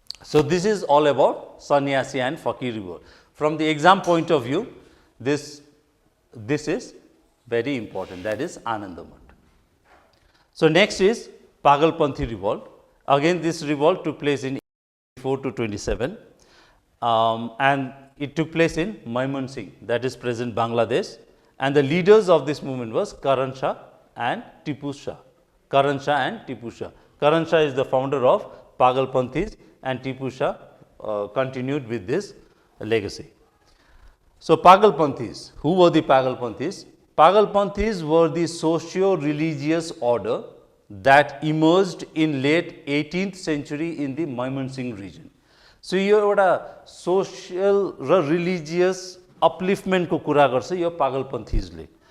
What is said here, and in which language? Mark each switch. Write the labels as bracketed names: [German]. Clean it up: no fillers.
[English] So this is all about Sanyasi and Fakir revolt. From the exam point of view this is very important, that is Anand Math. So next is Pagalpanthi revolt. Again this revolt took place in 4 to 27 and it took place in Mymensingh, that is present Bangladesh, and the leaders of this movement was Karan Shah and Tipu Shah. Karan Shah and Tipu Shah. Karan Shah is the founder of Pagalpanthis and Tipu Shah continued with this legacy. So Pagalpanthis, who were the Pagalpanthis? Pagalpanthis were the socio-religious order that emerged in late 18th century in the Mymensingh region. [Nepali] So यो एउटा social र religious अपलिफ्टमेन्टको कुरा गर्छ यो पागलपन्थीजले।